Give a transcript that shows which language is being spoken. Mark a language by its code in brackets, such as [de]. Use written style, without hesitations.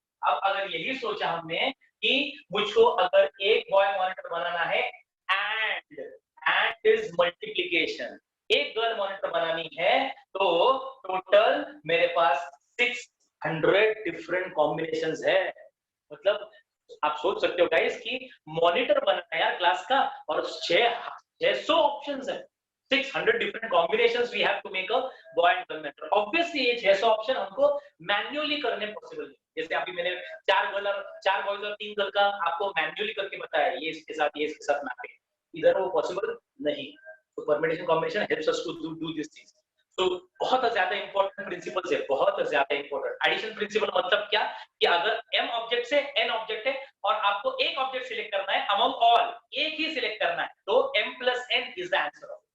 [hi] अब अगर यही सोचा हमने कि मुझको अगर एक बॉय मॉनिटर बनाना है एंड इज मल्टीप्लिकेशन, एक गर्ल मॉनिटर बनानी है, तो टोटल मेरे पास 600 डिफरेंट कॉम्बिनेशंस है। मतलब आप सोच सकते हो गाइस कि मॉनिटर बनाना है यार क्लास का, और 600 ऑप्शंस है, [en] 600 different combinations we have to make a boy and girl monitor। [hi] Obviously ये 600 ऑप्शन हमको मैन्युअली करने पॉसिबल नहीं। जैसे अभी मैंने 4 बॉयज और 3 गर्ल का आपको मैन्युअली करके बताया, ये इसके साथ मैपिंग, इधर वो पॉसिबल नहीं। तो permutation combination [en] Helps us to do this things. [hi] तो बहुत ज्यादा इंपॉर्टेंट प्रिंसिपल्स है, बहुत ज्यादा इंपॉर्टेंट। एडिशन प्रिंसिपल मतलब क्या कि अगर m ऑब्जेक्ट से n ऑब्जेक्ट है और आपको एक ऑब्जेक्ट सिलेक्ट करना है अमंग ऑल, एक ही सिलेक्ट करना है, तो m plus n is the answer.